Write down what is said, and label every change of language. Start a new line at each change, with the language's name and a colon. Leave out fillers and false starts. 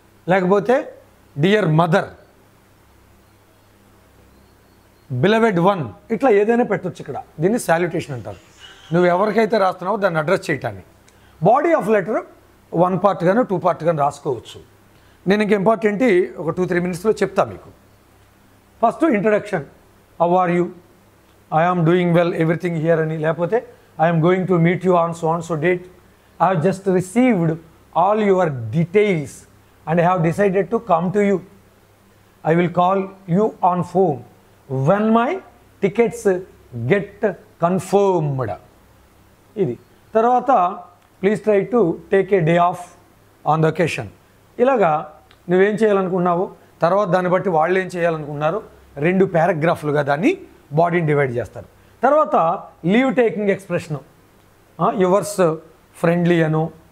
Telugu: లేకపోతే
English: dear mother, beloved one,
Telugu: ఇట్లా ఏదైనా పెట్టొచ్చు ఇక్కడ. దీన్ని సాల్యుటేషన్ అంటారు. నువ్వు ఎవరికైతే రాస్తున్నావో దాన్ని address చేయటాన్ని. Body of letter 1 part గాను 2 పార్ట్ గాను రాసుకోవచ్చు. నేను ఇంక ఇంపార్టెంట్ ఒక 2-3 మినిట్స్లో చెప్తా మీకు. First introduction,
English: how are you, I am doing well, everything here
Telugu: అని.
English: లేకపోతే I am going to meet you on so and so date. I have just received all your details and I have decided to come to you. I will call you on phone when my tickets get confirmed.
Telugu: ఇది తర్వాత
English: Please try to take a day off on the occasion.
Telugu: ఇలాగా నువ్వేం చేయాలనుకున్నావు, తర్వాత దాన్ని బట్టి వాళ్ళు ఏం చేయాలనుకున్నారు, 2 పారాగ్రాఫ్లుగా దాన్ని బాడీని డివైడ్ చేస్తారు. తర్వాత leave taking expression,
English: yours friendly
Telugu: అను.